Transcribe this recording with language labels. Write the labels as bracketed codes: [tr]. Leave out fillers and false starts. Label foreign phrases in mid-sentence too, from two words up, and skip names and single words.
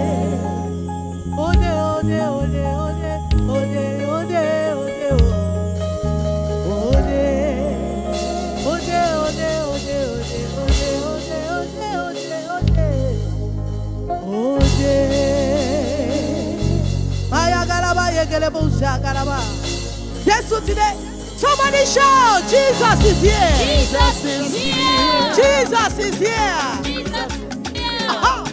[yo] Ó dé, ó dé, ó dé, ó dé, ó dé, ó dé, ó dé, ó. Ó dé. Ó dé, ó dé, ó dé, ó dé, ó dé, ó dé, ó dé, ó dé, ó dé. Ó dé. Maya garaba yegele busa garaba. Jésù ti dé. [en] Somebody shout, Jesus is here. Jesus is here. Jesus is here. Jesus is here. Aha.